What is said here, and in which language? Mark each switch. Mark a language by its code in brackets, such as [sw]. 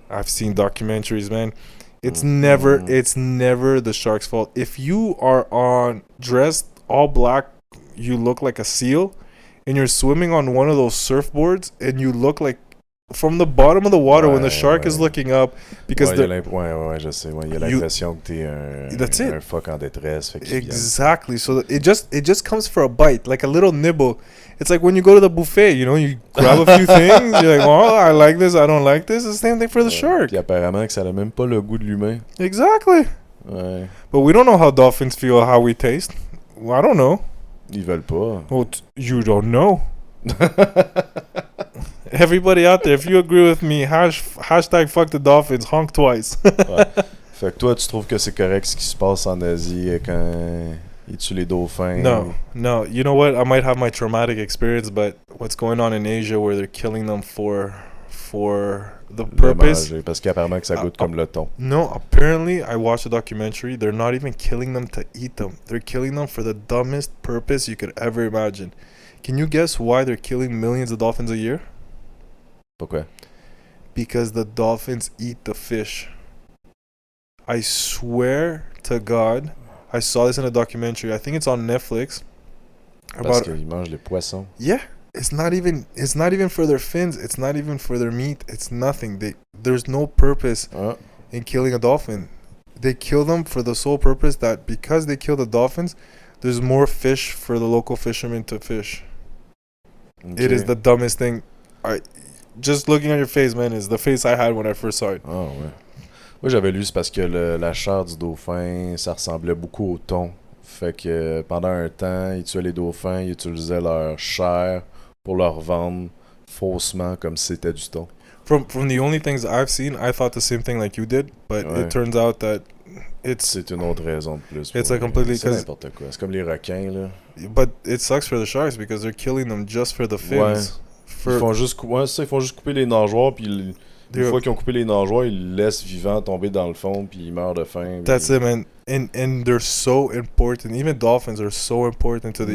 [en] I've seen documentaries, man. It's never the shark's fault. If you are dressed all black, you look like a seal, and you're swimming on one of those surfboards, and you look like from the bottom of the water when the shark is looking up, because [fr] je sais. Il y a l'impression que t'es un phoque en détresse. [en] Exactly. So it just comes for a bite, like a little nibble. It's like when you go to the buffet, you grab a few things, you're like, oh, I like this, I don't like this. It's the same thing for the shark. [fr] Puis apparemment que ça n'a même pas le goût de l'humain. [en] Exactly. [fr] Ouais. [en] But we don't know how dolphins feel, how we taste. Well, I don't know. [fr] Ils veulent pas. [en] Well, you don't know. Everybody out there, if you agree with me, hashtag fuck the dolphins, honk twice. [fr] Ouais. Fait que toi, tu trouves que c'est correct ce qui se passe en Asie quand ils tuent les dauphins? [en] No. You know what? I might have my traumatic experience, but what's going on in Asia where they're killing them for the purpose? [fr] Manger, parce qu'apparemment que ça goûte comme le thon. [en] No, apparently, I watched a documentary. They're not even killing them to eat them. They're killing them for the dumbest purpose you could ever imagine. Can you guess why they're killing millions of dolphins a year? [fr] Pourquoi? [en] Because the dolphins eat the fish. I swear to God, I saw this in a documentary. I think it's on Netflix. [fr] Parce qu'ils mangent les poissons. [en] Yeah, it's not even for their fins. It's not even for their meat. It's nothing. There's no purpose in killing a dolphin. They kill them for the sole purpose that because they kill the dolphins, there's more fish for the local fishermen to fish. Okay. It is the dumbest thing. just looking at your face, man, is the face I had when I first saw it. [fr] Ah ouais. Moi, j'avais lu, c'est parce que la chair du dauphin, ça ressemblait beaucoup au thon. Fait que pendant un temps, ils tuaient les dauphins, ils utilisaient leur chair pour leur vendre faussement comme si c'était du thon. [en] From the only things I've seen, I thought the same thing like you did, but [fr] Ouais. [en] it turns out that [fr] C'est une autre raison de plus. [en] It's a completely- [fr] C'est n'importe quoi. C'est comme les requins, là. [en] but it sucks for the sharks because they're killing them just for the fins. [fr] Ils font juste couper les nageoires, puis une fois qu'ils ont coupé les nageoires, ils le laissent vivant tomber dans le fond, puis ils meurent de faim. [en] That's it, man. And they're so important. Even dolphins are so important to the